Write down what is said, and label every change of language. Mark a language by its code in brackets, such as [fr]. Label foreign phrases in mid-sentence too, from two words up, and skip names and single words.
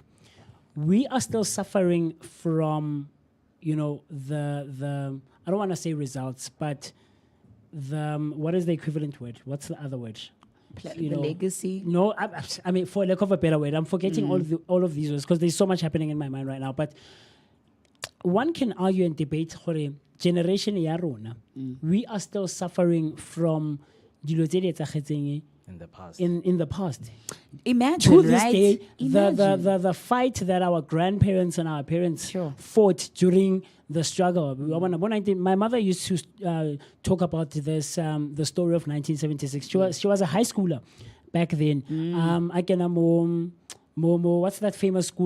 [en] We are still suffering from, the I don't want to say results, but what is the equivalent word? What's the other word? The legacy. No, I mean, for lack of a better word, I'm forgetting all of these words because there's so much happening in my mind right now. But one can argue and debate, generation [tn] ya rona, [en] we are still suffering from [tn] dilo tse di etsagetseng [en] In the past. in the past. Imagine, To this right? day, Imagine. the fight that our grandparents and our parents Sure. fought during the struggle. My mother used to talk about this, the story of 1976. She was a high schooler back then. I can Momo, what's that famous school?